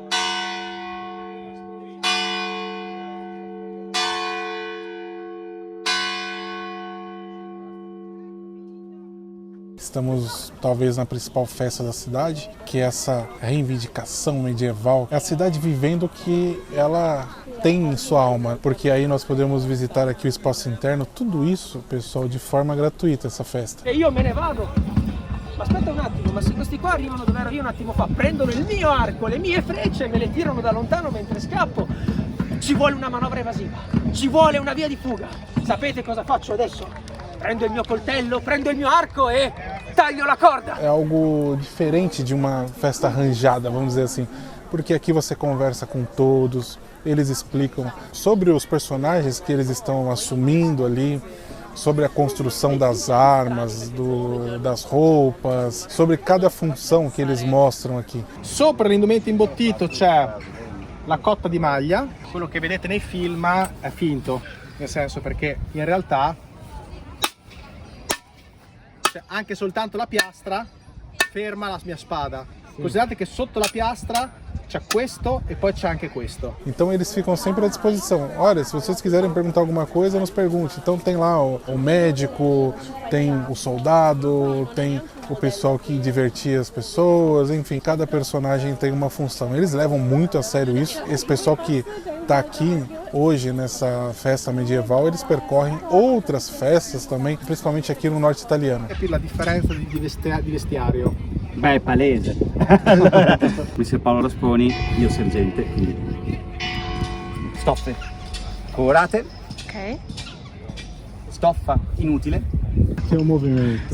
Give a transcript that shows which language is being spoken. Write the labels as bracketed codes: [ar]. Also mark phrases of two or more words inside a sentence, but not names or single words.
[pt] Estamos talvez na principal festa da cidade, que é essa reivindicação medieval. É a cidade vivendo o que ela tem em sua alma, porque aí nós podemos visitar aqui o espaço interno, tudo isso, pessoal, de forma gratuita, essa festa. [it] E io me ne vado. Ma aspetta un attimo, ma se questi qua arrivano dove ero io un attimo fa, prendono il mio arco, le mie frecce e me le tirano da lontano mentre scappo, ci vuole una manovra evasiva, ci vuole una via di fuga. Sapete cosa faccio adesso? Prendo il mio coltello, prendo il mio arco e taglio la corda. [pt] É algo diferente de uma festa arranjada, vamos dizer assim, porque aqui você conversa com todos, eles explicam sobre os personagens que eles estão assumindo ali, sobre a construção das armas, das roupas, sobre cada função que eles mostram aqui. [it] Sopra l'indumento imbottito c'è la cotta di maglia, quello che vedete nei film è finto, nel senso perché in realtà anche soltanto la piastra ferma la mia spada. Considerate che sotto la piastra c'è questo e poi c'è anche questo. [pt] Então eles ficam sempre à disposição. Olha, se vocês quiserem perguntar alguma coisa, nos pergunte. Então tem lá o médico, tem o soldado, tem o pessoal que divertia as pessoas, enfim, cada personagem tem uma função. Eles levam muito a sério isso. Esse pessoal que está aqui hoje nessa festa medieval, eles percorrem outras festas também, principalmente aqui no norte italiano. [it] Capire la differenza di vestiario. Beh, è palese. Mi sono Paolo Rasponi, io sergente, quindi stoffe colorate, Ok? stoffa inutile, [pt] Tem um movimento.